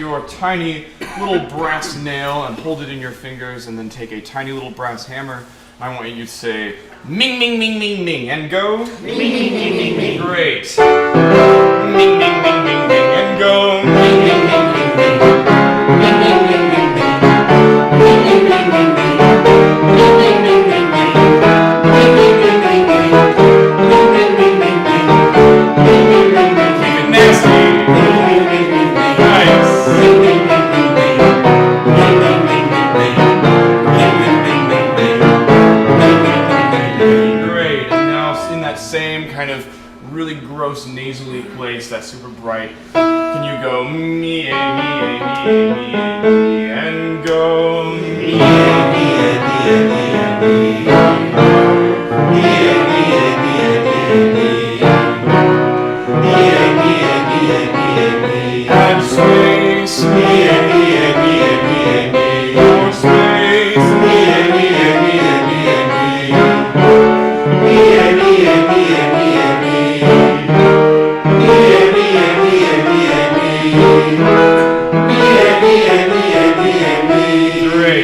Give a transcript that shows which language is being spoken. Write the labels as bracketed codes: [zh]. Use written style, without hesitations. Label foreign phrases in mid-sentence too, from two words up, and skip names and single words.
[en] tiny little brass nail and hold it in your fingers, and then take a tiny little brass hammer. I want you to say, ming, ming, ming, ming, ming, and go. Ming, ming, ming, ming, ming. Great. Ming, ming, ming, ming, ming, and go. Ming, ming, ming, ming, ming. Ming, ming, ming, ming, ming. Ming, ming, ming, ming, ming. Ming, ming, ming, ming, ming. Ming, ming, ming, ming, ming. Ming, ming, ming, ming, ming. Ming, ming, ming, ming. Keep it nasty. Ming, ming, ming, ming, ming. Nice. Ming, ming, ming, ming, ming. Ming, ming, ming, ming, ming. Ming, ming, ming, ming, ming. Great, and now in that same kind of really gross nasally place that's super bright, can you go me, and go me, and space, more space, Great.